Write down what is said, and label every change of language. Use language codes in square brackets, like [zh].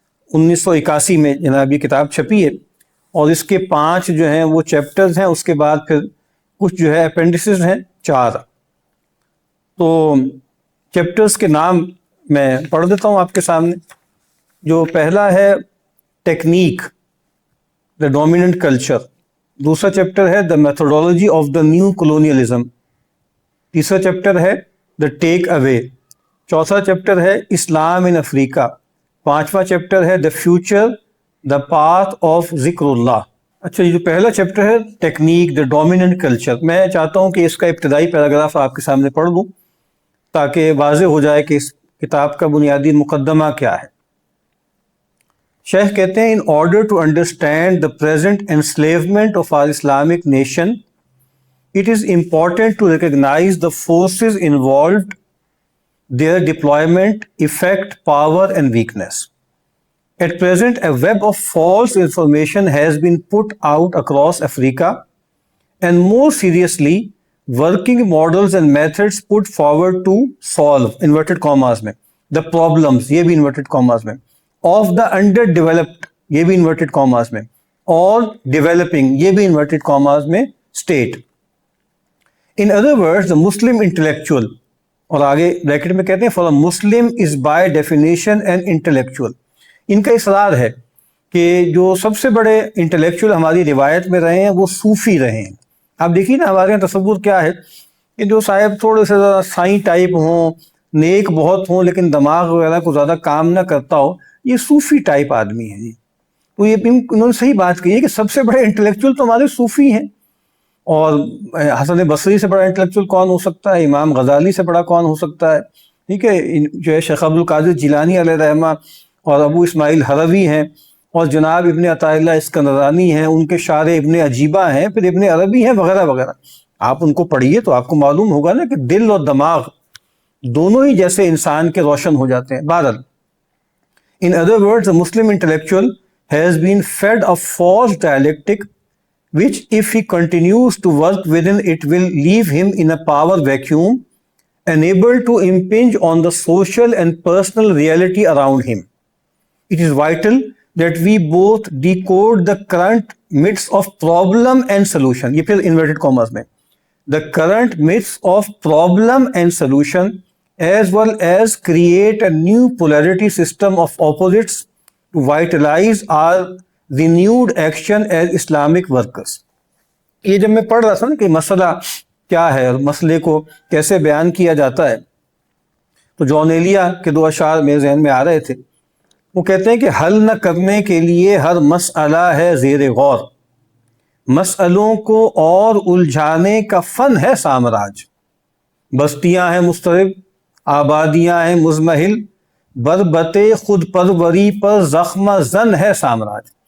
[ur] 1981 میں جناب یہ کتاب چھپی ہے، اور اس کے 5 جو ہیں وہ چیپٹرز ہیں، اس کے بعد پھر کچھ جو ہے اپینڈسز ہیں 4. تو چیپٹرز کے نام میں پڑھ دیتا ہوں آپ کے سامنے. جو پہلا ہے ٹیکنیک، دا ڈومیننٹ کلچر. دوسرا چیپٹر ہے دا methodology of the new colonialism. تیسرا چیپٹر ہے دا ٹیک اوے. چوتھا چیپٹر ہے اسلام ان افریقہ. 5واں چیپٹر ہے the future, the path of ذکر اللہ. اچھا، یہ جو پہلا چیپٹر ہے ٹیکنیک، دا ڈومیننٹ کلچر، میں چاہتا ہوں کہ اس کا ابتدائی پیراگراف آپ کے سامنے پڑھ لوں تاکہ واضح ہو جائے کہ اس کتاب کا بنیادی مقدمہ کیا ہے. شیخ کہتے ہیں، [en] In order to understand the present enslavement of our Islamic nation it is important to recognize the forces involved, their deployment, effect, power and weakness. At present, a web of false information has been put out across Africa, and more seriously, working models and methods put forward to solve, inverted commas mein, the problems, [ur] ye bhi inverted commas mein, [en] of the underdeveloped, ye bhi inverted commas mein, or developing, ye bhi inverted commas mein, state. In other words, the Muslim intellectual, [ur] اور آگے bracket میں کہتے ہیں [en] for a Muslim is by definition an intellectual. [ur] ان کا اصرار ہے کہ جو سب سے بڑے انٹلیکچوئل ہماری روایت میں رہے ہیں وہ صوفی رہے ہیں. آپ دیکھیے نا ہمارے یہاں تصور کیا ہے کہ جو صاحب تھوڑے سے زیادہ سائیں ٹائپ ہوں، نیک بہت ہوں لیکن دماغ وغیرہ کو زیادہ کام نہ کرتا ہو، یہ صوفی ٹائپ آدمی ہے جی. تو یہ انہوں نے صحیح بات کی ہے کہ سب سے بڑے انٹلیکچوئل تو ہمارے صوفی ہیں. اور حسن بصری سے بڑا انٹلیکچوئل کون ہو سکتا ہے؟ امام غزالی سے بڑا کون ہو سکتا ہے؟ ٹھیک ہے، جو ہے شیخ عبد القادر جیلانی علیہ رحمہ اور ابو اسماعیل حروی ہیں، اور جناب ابن عطا اللہ اسکندرانی ہیں، ان کے شارح ابن عجیبہ ہیں، پھر ابن عربی ہیں، وغیرہ وغیرہ. آپ ان کو پڑھیے تو آپ کو معلوم ہوگا نا کہ دل اور دماغ دونوں ہی جیسے انسان کے روشن ہو جاتے ہیں. [en] بہرحال in other words, the Muslim intellectual has been fed a false dialectic which, if he continues to work within it, will leave him in a power vacuum, unable to impinge on the social and personal reality around him. It is vital that we both decode the current myths of problem and solution. [ur] یہ پھر inverted commas میں. [en] The current myths of problem and solution, as well as create a new polarity system of opposites to vitalize our renewed action as Islamic workers. [ur] یہ جب میں پڑھ رہا تھا نا کہ مسئلہ کیا ہے اور مسئلے کو کیسے بیان کیا جاتا ہے، تو جان ایلیا کے 2 اشعار میرے ذہن میں آ رہے تھے. وہ کہتے ہیں کہ حل نہ کرنے کے لیے ہر مسئلہ ہے زیر غور، مسئلوں کو اور الجھانے کا فن ہے سامراج، بستیاں ہیں مضطرب، آبادیاں ہیں مزمحل، بربت خود پروری پر زخم زن ہے سامراج.